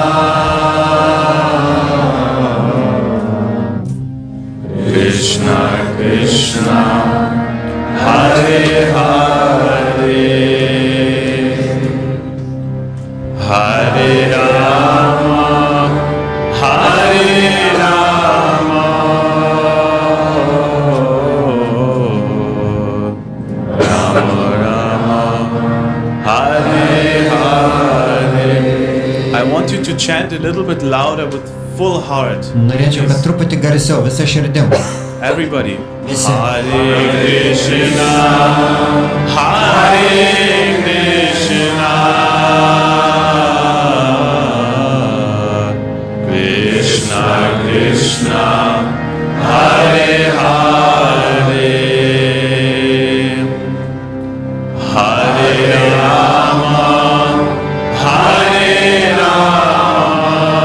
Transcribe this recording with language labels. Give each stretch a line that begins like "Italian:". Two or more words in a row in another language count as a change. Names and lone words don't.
Sanskrit: कृष्ण कृष्ण हरे हरे हरे राम हरे राम राम राम हरे हरे.
English: I want you to chant a little bit louder with full heart.
Lithuanian: Norėčiau, kad truputį garsiau, visa širdim.
English: Everybody.
Lithuanian: Visi.
Sanskrit: हरे कृष्ण हरे कृष्ण कृष्ण कृष्ण हरे हरे हरे राम हरे राम, Hare Rama,